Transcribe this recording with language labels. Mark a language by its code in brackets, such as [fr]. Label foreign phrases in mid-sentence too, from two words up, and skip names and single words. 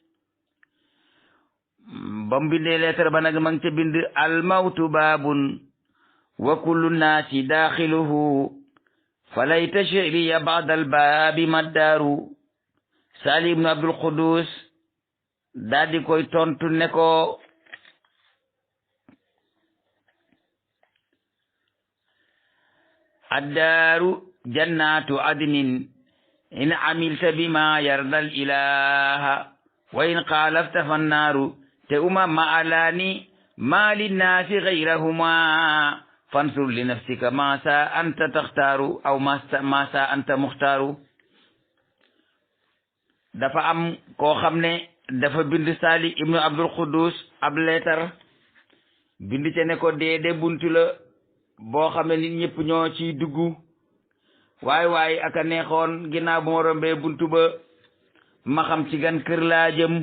[wo] ba mu bindee leetar ba nag ma ngi ca bind [ar] الموت باب وكل الناس داخله فليت شعري بعد الباب ما الدار. Saalih ibnu Abdul Qudus [wo] daal di koy tontu ne ko [ar] الدار جنة عدن إن عملت بما يرضي الإله وإن خالفت فالنار هما محلان ما للناس غيرهما فانظر لنفسك ماذا أنت تختار أو ماذا أنت مختار. [wo] dafa am koo xam ne dafa bind Saalih ibnu Abdul Qudus ab leetar bind ca ne ko dee buntu la boo xam ne nit ñëpp ñoo ciy dugg, waaye aka neexoon ginnaaw bu ma rombee buntu ba ma xam ci gan kër laa jëm.